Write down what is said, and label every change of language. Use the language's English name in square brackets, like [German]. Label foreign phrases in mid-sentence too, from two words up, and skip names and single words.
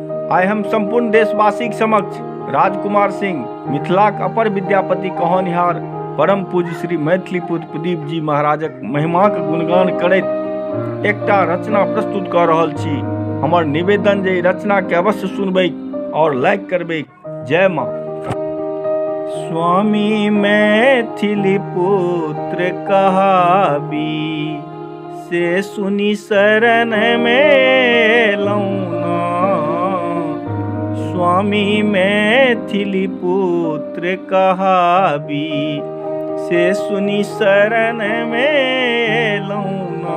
[Maithili] आइ हम संपूर्ण देशवासीक समक्ष राजकुमार सिंह मिथिलाक अपर विद्यापति कहनिहार परम पूज्य श्री मैथिली पुत्र प्रदीप जी महाराजक महिमाक गुणगान करैत एकटा रचना प्रस्तुत कऽ रहल छी। हमर निवेदन जे रचना के अवश्य सुनबै और लाइक करबै। जय माँ। स्वामी मैथिली पुत्र कहाबी, से सुनी शरण में लौना। स्वामी मैथिली पुत्र कहाबी, से सुनी शरण में लौना।